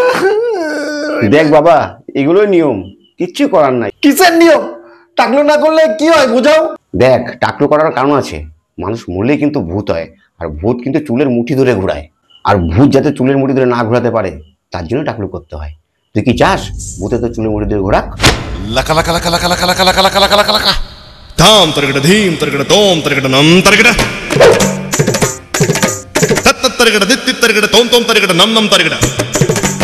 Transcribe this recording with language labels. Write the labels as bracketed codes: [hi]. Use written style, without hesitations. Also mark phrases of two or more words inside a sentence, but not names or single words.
[bn] দেখ বাবা, এগুলোই নিয়ম, কিচ্ছু করার নাই। কিসের নিয়ম? টাকলু না করলে কি হয় বুঝাও। দেখ, টাকলু করার কারণ আছে, মানুষ মরলেই কিন্তু ভূত হয়, আর ভূত কিন্তু চুলের মুঠি ধরে ঘোরায়, আর ভূত যাতে চুলের মুঠি ধরে না ঘোরাতে পারে তার জন্য টাকলু করতে হয়। তুই কি চাস ভূতে তো চুলের মুঠি ধরে ঘোরাক? లక లక లక లక లక లక లక లక లక లక లక ధాం తరగడ ధీం తరగడ తోం తరగడ నం తరగడ తత్త తరగడ దిత్తి తరగడ తోం తోం తరగడ నం నం తరగడ